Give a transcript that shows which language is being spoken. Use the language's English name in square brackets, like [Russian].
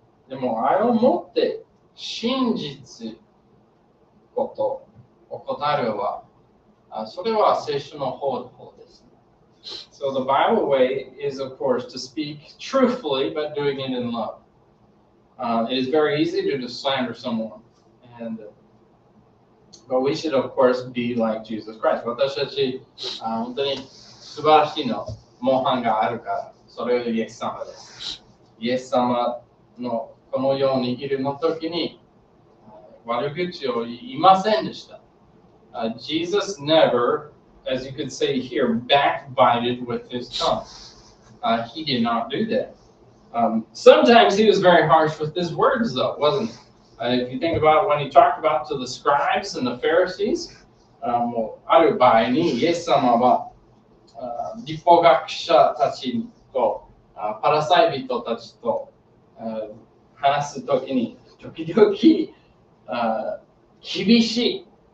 [Japanese] でも愛を持って真実ことを語るはそれは聖書の方です。 [English] So the Bible way is, of course, to speak truthfully, but doing it in love. It is very easy to just slander someone, but we should, of course, be like Jesus Christ. [Japanese] 私たち本当に素晴らしいの模範があるから、それがイエス様です。イエス様のこのようにいるの時に悪口を言いませんでした。 [English] Jesus never,as you could say here, backbited with his tongue. He did not do that. Sometimes he was very harsh with his words, though, wasn't he? If you think about when he talked about to the scribes and the Pharisees, [Japanese] ある場合にイエス様は立法学者たちとパラサイ人たちと話すときに時々厳しい